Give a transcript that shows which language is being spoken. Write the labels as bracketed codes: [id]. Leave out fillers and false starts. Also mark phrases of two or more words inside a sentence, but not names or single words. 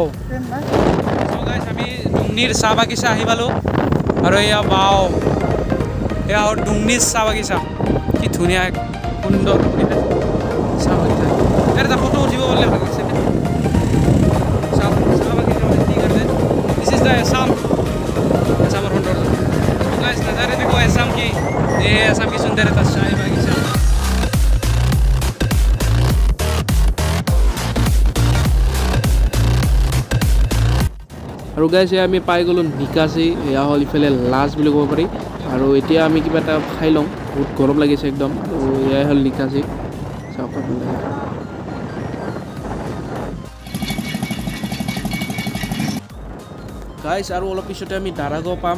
[as] গাইছ আমি ডুংনিৰ চাহ বাগিচা আহি পালোঁ, আৰু এয়া বাও, এয়া হ'ল ডুংনিৰ চাহ বাগিচা। কি ধুনীয়া সুন্দৰ পৰিৱেশ। চাহ বাগিচা ইয়াত এটা ফটো উঠিব পাৰিলে ভাল লাগিছে। চাহ বাগিচা [en] this is the Assam [hi] गाइस नज़ारे देखो असम की, ये असम की सुंदरता शाही बागीचा। [as] আৰু গাইছ আমি পাই গ'লোঁ নিকাচি, এয়া হ'ল ইফালে লাজ বুলি ক'ব পাৰি। আৰু এতিয়া আমি কিবা এটা খাই লওঁ, বহুত গৰম লাগিছে একদম। আৰু এয়াই হ'ল নিকাচি, চাওক আপোনালোকে। গাইছ আৰু অলপ পিছতে আমি দাৰাগাঁও পাম।